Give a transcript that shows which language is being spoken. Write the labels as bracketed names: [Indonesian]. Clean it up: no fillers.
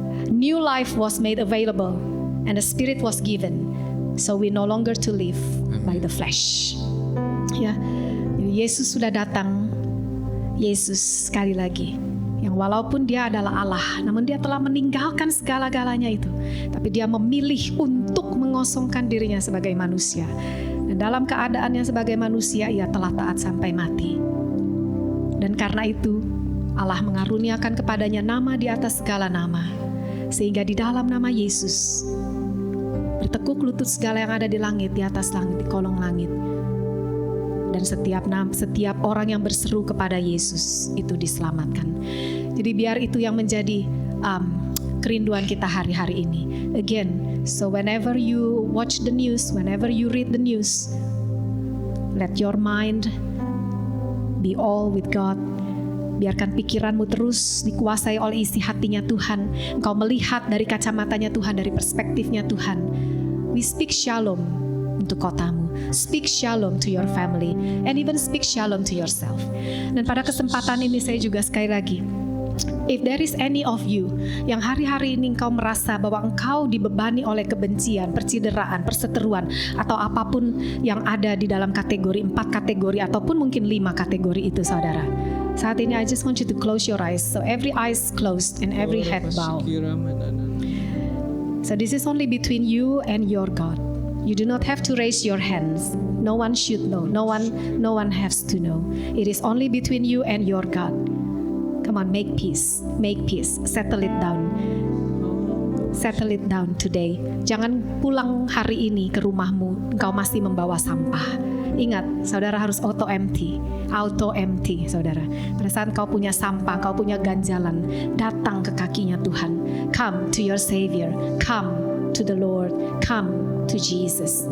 [English] New life was made available and the Spirit was given, so we no longer to live by the flesh. [Indonesian] Ya, Yesus sudah datang. Yesus sekali lagi, yang walaupun Dia adalah Allah, namun Dia telah meninggalkan segala-galanya itu, tapi Dia memilih untuk mengosongkan dirinya sebagai manusia. Dan dalam keadaannya sebagai manusia, Ia telah taat sampai mati. Dan karena itu Allah mengaruniakan kepadanya nama di atas segala nama, sehingga di dalam nama Yesus bertekuk lutut segala yang ada di langit, di atas langit, di kolong langit. Dan setiap orang yang berseru kepada Yesus itu diselamatkan. Jadi biar itu yang menjadi kerinduan kita hari-hari ini. [English] Again, so whenever you watch the news, whenever you read the news, let your mind be all with God. [Indonesian] Biarkan pikiranmu terus dikuasai oleh isi hatinya Tuhan. Engkau melihat dari kacamatanya Tuhan, dari perspektifnya Tuhan. [English] We speak shalom [Indonesian] untuk kotamu. [English] Speak shalom to your family and even speak shalom to yourself. [Indonesian] Dan pada kesempatan ini saya juga sekali lagi, [English] if there is any of you [Indonesian] yang hari-hari ini engkau merasa bahwa engkau dibebani oleh kebencian, percideraan, perseteruan, atau apapun yang ada di dalam kategori 4 kategori ataupun mungkin 5 kategori itu, saudara, saat ini [English] I just want you to close your eyes. So every eyes closed and every head bowed. So this is only between you and your God. You do not have to raise your hands. No one should know. No one has to know. It is only between you and your God. Come on, make peace. Make peace. Settle it down. Settle it down today. [Indonesian] Jangan pulang hari ini ke rumahmu engkau masih membawa sampah. Ingat, saudara harus auto empty, saudara. Pada saat kau punya sampah, kau punya ganjalan, datang ke kakinya Tuhan. [English] Come to your Savior, come to the Lord, come to Jesus.